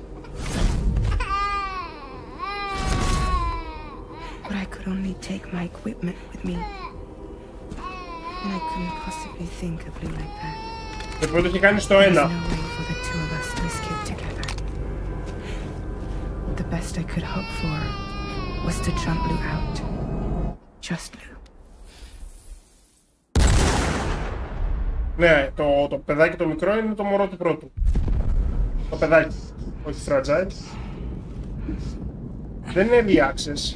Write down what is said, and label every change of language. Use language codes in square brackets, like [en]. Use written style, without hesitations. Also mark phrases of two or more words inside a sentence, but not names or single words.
[en] But I could only take my equipment with me. And I couldn't possibly think of Blue like that. [el] Το πρώτο είχε κάνει στο [en] There's [el] ένα. [en] no way for the two of us to escape together. The best I could hope for was to jump Blue out. Just Blue. [el] Ναι, το παιδάκι το μικρό είναι το μωρό του πρώτου. Το παιδάκι, όχι fragile. Δεν είναι [en] early access.